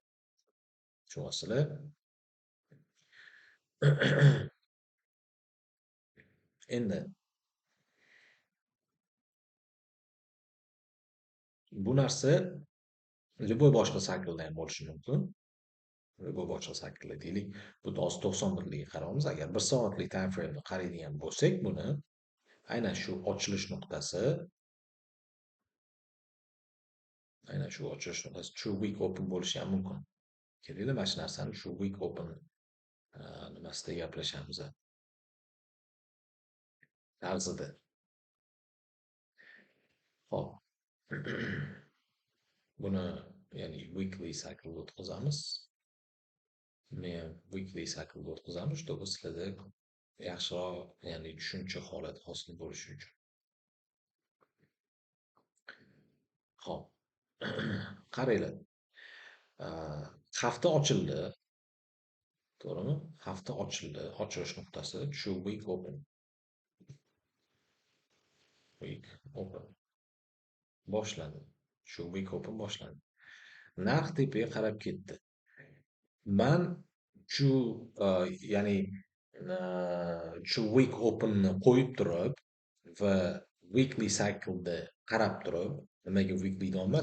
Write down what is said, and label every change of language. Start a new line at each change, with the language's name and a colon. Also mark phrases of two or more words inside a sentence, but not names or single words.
Uzbek: Tushunyapsizlar? Endi bu narsa любой boshqa cycle'da ham bo'lishi mumkin. Любой boshqa cycle'da deylik, bu 90 minutlikka qaraymiz. Agar 1 soatlik
English: time frame'ni
Uzbek: qaraydigan bo'lsak, buni aynan shu ochilish nuqtasi,
English: true week open
Uzbek: bo'lishi ham mumkin. Kelinglar, mana shu narsani
English: true week open
Uzbek: nimasida gaplashamiz. Arzida. Hop. Buni ya'ni
English: weekly cycle
Uzbek: o'tkazamiz. Men
English: weekly cycle
Uzbek: o'tkazamiz, чтобы sizlarda yaxshiroq, ya'ni tushuncha holati hosil bo'lishi uchun. Ho'p. Qaranglar, a, hafta ochildi, to'g'rimi? Hafta ochildi. Ochilish nuqtasi shu
English: week open. Week open boshladi.
Uzbek: Shu
English: week open
Uzbek: boshladi. Narx tepaga qarab ketdi. Man shu ya'ni shu
English: week openni
Uzbek: qo'yib turib va
English: weekly cycleda
Uzbek: qarab turib, nimaga weekly deyapman?